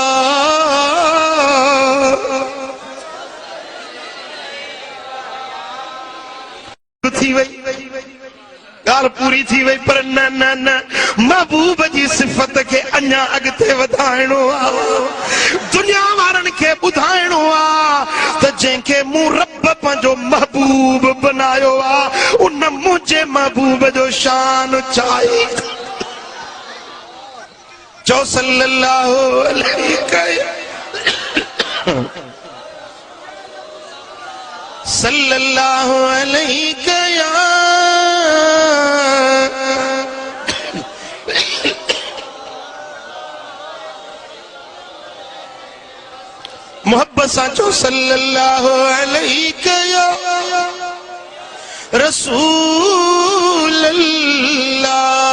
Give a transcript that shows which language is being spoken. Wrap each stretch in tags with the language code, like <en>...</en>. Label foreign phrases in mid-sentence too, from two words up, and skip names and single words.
<sd>थी वई गाल पूरी थी वई पर न न न महबूब जी सिफत के अञा अॻिते वधाइणो आ। दुनिया वारनि खे ॿुधाइणो आ त जंहिंखे मूं रब पंहिंजो महबूब बनायो आ उन मुंहिंजे महबूब जो शान छा आहे।</sd> <ar>चो صلى الله عليه صلى الله عليه</ar> <sd>मोहब्बत साचो</sd> <ar>صلى الله عليه رسول الله.</ar>